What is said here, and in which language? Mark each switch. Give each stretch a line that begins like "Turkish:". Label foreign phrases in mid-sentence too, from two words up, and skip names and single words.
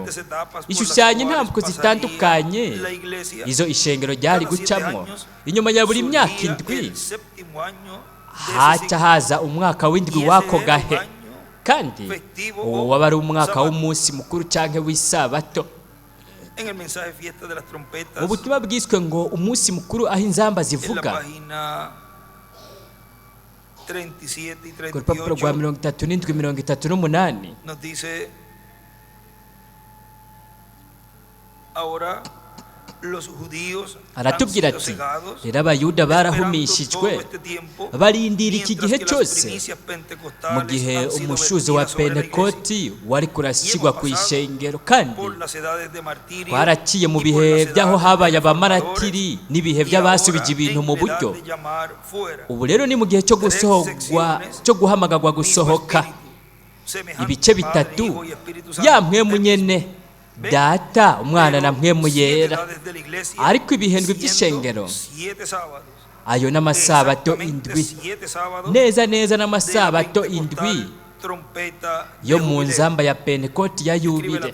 Rundi: ishushanya intambwe zitandukanye izo ishengero ryari gucamwo. inyuma ya buri myaka 7 haca haza umwaka w'indwi wako gahe, kandi uwo waba ari umwaka w'umunsi mukuru canke w'isabato.
Spanish: en el mensaje fiesta de las trompetas,
Rundi: mu butumwa bwiswe ngo umunsi mukuru aho inzamba
Spanish: en la
Rundi: zivuga
Spanish: página 37 y
Rundi: ku rupapuro rwa
Spanish: 38,
Rundi: 37-38
Spanish: nos dice: ahora los judíos han
Rundi: aratubwira
Spanish: sido
Rundi: ati
Spanish: cegados,
Rundi: rero abayuda
Spanish: esperando
Rundi: barahumishijwe
Spanish: todo este tiempo,
Rundi: barindira iki gihe
Spanish: mientras que las
Rundi: cyose
Spanish: primicias
Rundi: mu
Spanish: pentecostales
Rundi: gihe
Spanish: han sido
Rundi: umushuzo wa
Spanish: vertidas sobre la iglesia.
Rundi: pentekoti wari kurashyirwa ku ishengero, kandi
Spanish: Por las edades de martirio
Rundi: twaraciye mu
Spanish: y por
Rundi: bihe
Spanish: las
Rundi: by'aho
Spanish: edades de
Rundi: habaye
Spanish: reformadores,
Rundi: abamaratiri n'ibihe
Spanish: y
Rundi: by'abasubije
Spanish: ahora
Rundi: ibintu mu
Spanish: en la edad
Rundi: buryo.
Spanish: de llamar fuera
Rundi: Ubu rero ni mu gihe cyo gusohorwa, cyo guhamagarwa gusohoka ibice bitatu, ya mpwemu nyene data, umwana na mpwemu yera. Ariko ibihendwe by'ishengero ayo n'amasabato indwi, neza neza n'amasabato indwi yo mu nzamba ya pentekoti ya yubile.